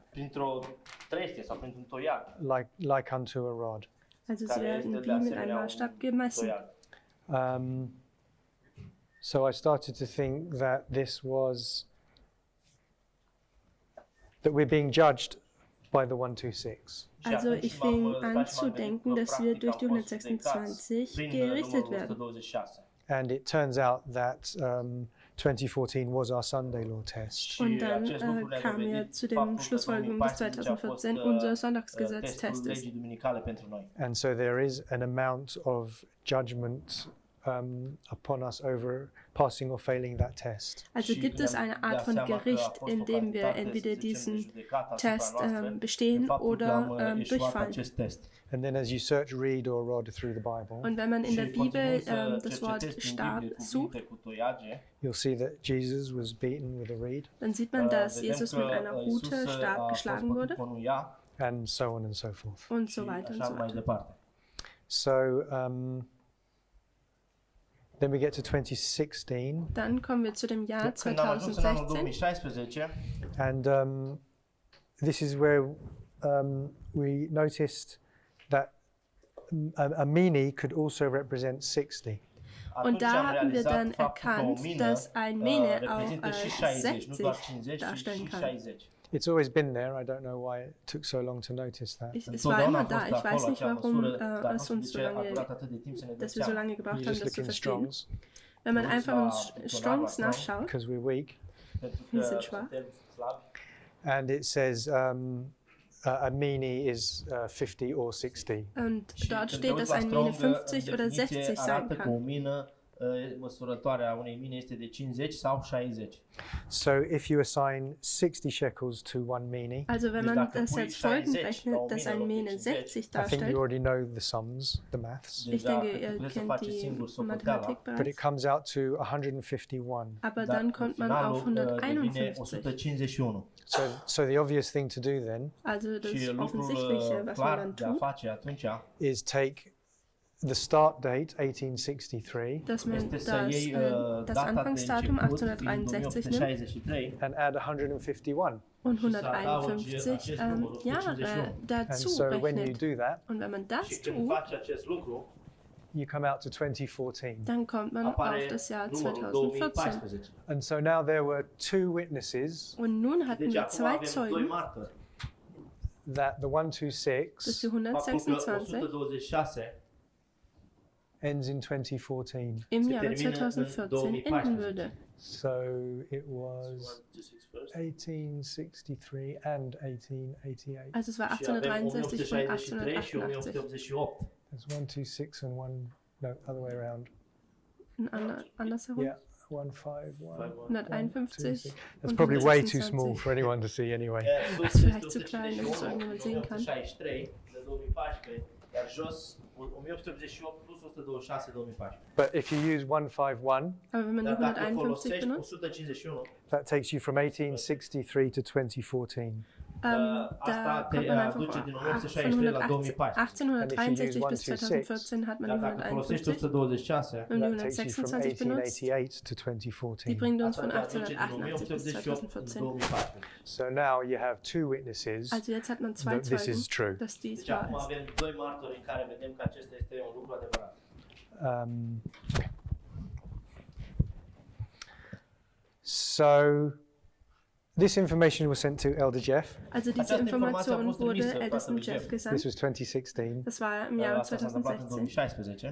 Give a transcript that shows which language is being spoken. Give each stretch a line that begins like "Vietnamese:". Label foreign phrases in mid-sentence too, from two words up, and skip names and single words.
Romanian: printr-o trestie sau printr-un toiac.
English: like unto a rod.
German: Also sie
Romanian: Care
German: werden
Romanian: este de
German: wie mit
Romanian: asemenea
German: einem
Romanian: un
German: Maßstab gemessen.
Romanian: toiac.
English: So I started to think that this was that we're being judged by the 126.
Romanian: Și
German: Also
Romanian: atunci
German: ich
Romanian: m-am
German: fing
Romanian: stat și
German: an
Romanian: m-am
German: zu
Romanian: gândit
German: denken,
Romanian: că,
German: dass wir
Romanian: practic,
German: durch die
Romanian: am fost judecați
German: 126
Romanian: prin
German: gerichtet
Romanian: numărul
German: werden.
Romanian: 126.
English: And it turns out that 2014 was our Sunday law test.
Romanian: Și
German: Und dann
Romanian: acest lucru ne-a
German: kamen wir
Romanian: dovedit
German: zu den
Romanian: faptul că
German: Schlussfolgerungen bis
Romanian: 2014 a fost,
German: 2014 unser
Romanian: testul
German: Sonntagsgesetztest ist.
Romanian: legii duminicale pentru noi.
English: And so there is an amount of judgment upon us over passing or failing that test.
German: Also
Romanian: Și
German: gibt es
Romanian: ne-am
German: eine
Romanian: dat
German: Art von
Romanian: seama că a
German: Gericht,
Romanian: fost o
German: in dem wir
Romanian: cantitate,
German: entweder
Romanian: să zicem, de
German: diesen
Romanian: judecată asupra
German: Test
Romanian: noastră,
German: bestehen
Romanian: de faptul că
German: oder
Romanian: am eșuat
German: durchfallen.
Romanian: acest test.
English: And then as you search reed or rod through the Bible,
German: Und wenn man in der
Romanian: Și
German: Bibel
Romanian: continuând să
German: das Wort
Romanian: cercetezi prin
German: Stab
Romanian: Biblie
German: sucht,
Romanian: cuvinte cu toiage,
English: you'll see that Jesus was beaten with a reed,
German: dann sieht man, dass
Romanian: vedem
German: Jesus
Romanian: că
German: mit einer
Romanian: Iisus
German: Rute
Romanian: a
German: stark
Romanian: fost
German: geschlagen
Romanian: bătut
German: wurde
Romanian: cu un ia
English: and so on and so forth.
German: und so
Romanian: și
German: weiter und
Romanian: așa
German: so
Romanian: mai
German: weiter.
Romanian: departe.
English: So then we get to 2016,
German: Dann kommen wir zu dem Jahr
Romanian: Când am ajuns în anul
German: 2016
Romanian: 2016,
English: and this is where we noticed that a mini could also represent 60.
German: und
Romanian: atunci am
German: da hatten wir
Romanian: realizat
German: dann
Romanian: faptul că o
German: erkannt,
Romanian: mină
German: dass ein Mene auch
Romanian: reprezintă și
German: als
Romanian: 60, nu doar
German: 60
Romanian: 50, ci
German: darstellen
Romanian: și
German: kann.
Romanian: 60.
English: It's always been there. I don't know why it took so long to notice that.
German: Es war
Romanian: Întotdeauna
German: immer
Romanian: a
German: da.
Romanian: fost
German: Ich weiß
Romanian: acolo
German: nicht,
Romanian: acea
German: warum
Romanian: măsură, dar nu
German: es
Romanian: știu de
German: uns so
Romanian: ce a
German: lange,
Romanian: durat atât de timp să ne dăm
German: dass wir so
Romanian: seama.
German: lange gebraucht
English: You
German: haben,
English: just
German: das zu
English: look in
German: verstehen.
English: Strong's
German: Wenn man Uns einfach war in
Romanian: Dictionar
German: Strongs was, no? nachschaut,
English: because we're weak,
Romanian: Pentru
German: Wir
Romanian: că
German: sind schwach.
Romanian: suntem slabi.
English: and it says a mini is 50 or 60.
German: und
Romanian: Și
German: dort
Romanian: când te
German: steht,
Romanian: uiți
German: dass
Romanian: la
German: ein Mene
Romanian: Strong,
German: 50
Romanian: în
German: oder
Romanian: definiție
German: 60 sein
Romanian: arată că o
German: kann.
Romanian: mină, măsurătoarea unei mine este de 50 sau 60.
English: So if you assign 60 shekels to one mini,
German: Also wenn
Romanian: Deci
German: man
Romanian: dacă
German: das
Romanian: pui
German: jetzt folgend
Romanian: 60 la
German: rechnet,
Romanian: o
German: dass
Romanian: mină
German: ein
Romanian: în loc de
German: Mene
Romanian: 50,
German: 60
English: I think you
German: darstellt,
English: already know the sums, the maths,
German: ich
Romanian: Deja
German: denke, ihr
Romanian: puteți să
German: kennt
Romanian: faceți
German: die
Romanian: singur socoteala,
German: Mathematik
English: but
German: bereits,
English: it comes out to 151.
German: aber
Romanian: dar
German: dann kommt man auf
Romanian: finalul devine
German: 151.
Romanian: 151.
English: So the obvious thing to do then
German: Also das
Romanian: Și lucrul
German: Offensichtliche, was man
Romanian: clar
German: dann
Romanian: de a
German: tut,
Romanian: face atunci
English: is take the start date 1863
German: dass man
Romanian: este să
German: das,
Romanian: iei
German: das
Romanian: data de
German: Anfangsdatum
Romanian: început fiind
German: 1863 nimmt
Romanian: 1863
English: and add 151.
German: und
Romanian: Și să adaugi
German: 151
Romanian: acest număr, 151.
German: Jahre
English: And
German: dazu
English: so when you
German: rechnet.
English: do that,
German: Und wenn man das
Romanian: și când
German: tut,
Romanian: faci acest lucru
English: you come out to 2014.
German: dann kommt man
Romanian: apare
German: auf das Jahr
Romanian: numărul
German: 2014.
Romanian: 2014.
English: And so now there were two witnesses
German: Und nun hatten
Romanian: Deci
German: wir
Romanian: acum
German: zwei
Romanian: avem doi
German: Zeugen,
Romanian: martori
English: that the
German: dass
English: 126
German: die
Romanian: faptul că
German: 126
Romanian: 126
English: ends in 2014.
German: im
Romanian: se
German: Jahre
Romanian: termină în
German: 2014 enden würde.
English: So it was 126 first. 1863 and 1888.
German: Also es war
Romanian: Și avem
German: 1863 und
Romanian: 1863 și
German: 1888.
Romanian: 1888.
English: There's 126 and one, no, other way around.
German: Andersherum?
English: Yeah, 151.
German: 151
English: That's
German: und
English: probably way too
German: 126.
English: small for anyone to see anyway.
Romanian: Sus
German: Vielleicht
Romanian: este
German: zu klein, damit es irgendjemand sehen kann.
Romanian: 163 de 2014, iar jos 1888 plus 126 2014.
English: But if you use 151,
German: Aber wenn man die
Romanian: Dar dacă
German: 151
Romanian: folosești
German: benutzt,
Romanian: 151,
English: that takes you from 1863 to 2014.
German: da kommt man einfach von 1863 bis 2014 hat man die
Romanian: dar dacă folosești 151 126,
German: und die
English: That takes you from
German: 126 benutzt.
English: 1888 to
German: Die
English: 2014.
German: bringt uns von
Romanian: asta te aduce din
German: 1888 bis
Romanian: 1888 în
German: 2014.
Romanian: 2014.
English: So now you have two witnesses
German: Also jetzt hat man zwei
English: that this
German: Zeugen,
English: is true.
German: dass dies
Romanian: Deci
German: wahr
Romanian: acum
German: ist.
Romanian: avem doi martori în care vedem că acesta este un lucru adevărat.
English: Okay. So this information was sent to Elder Jeff.
German: Also diese
Romanian: Această informație a
German: Information
Romanian: fost
German: wurde
Romanian: trimisă
German: ältesten
Romanian: fratelui
German: Jeff
Romanian: Jeff.
English: This
German: gesandt.
English: was 2016.
German: Das war im Jahre
Romanian: Asta s-a întâmplat în 2016.